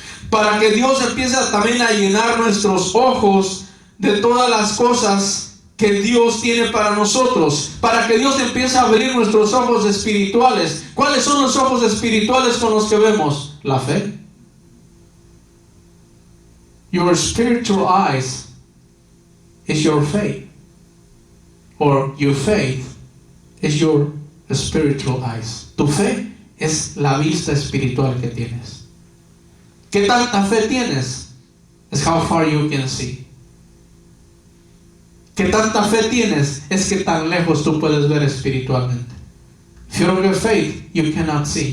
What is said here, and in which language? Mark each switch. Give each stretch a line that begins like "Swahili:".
Spanish: Para que Dios empiece también a llenar nuestros ojos de todas las cosas que Dios tiene para nosotros. Para que Dios empiece a abrir nuestros ojos espirituales. ¿Cuáles son los ojos espirituales con los que vemos? La fe.
English: Your spiritual eyes is your faith. Or your faith is your spiritual eyes.
Spanish: Tu fe es la vista espiritual que tienes. ¿Qué tanta fe tienes? Es
English: how far you can see.
Spanish: ¿Qué tanta fe tienes? Es que tan lejos tú puedes ver espiritualmente.
English: If you don't have faith, you cannot see.